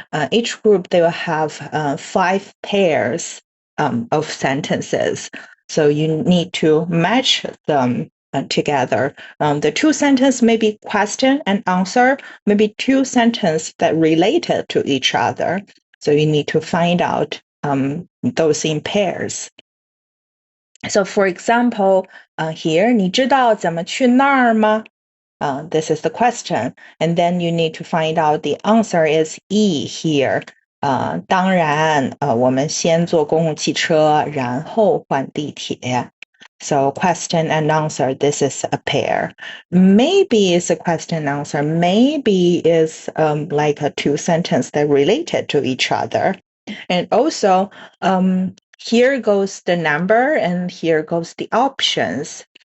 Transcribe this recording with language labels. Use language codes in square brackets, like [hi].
[en] Each group, they will have 5 pairs of sentences. So you need to match them together. The 2 sentences may be question and answer, maybe 2 sentences that related to each other. So you need to find out those in pairs. So for example, here, [zh] 你知道怎么去那儿吗? [en] This is the question. And then you need to find out the answer is E here. [zh] 当然，我们先坐公共汽车，然后换地铁。 [en] So question and answer, this is a pair. Maybe it's a question and answer. Maybe it's like a 2 sentences that related to each other. And also, here goes the number and here goes the options.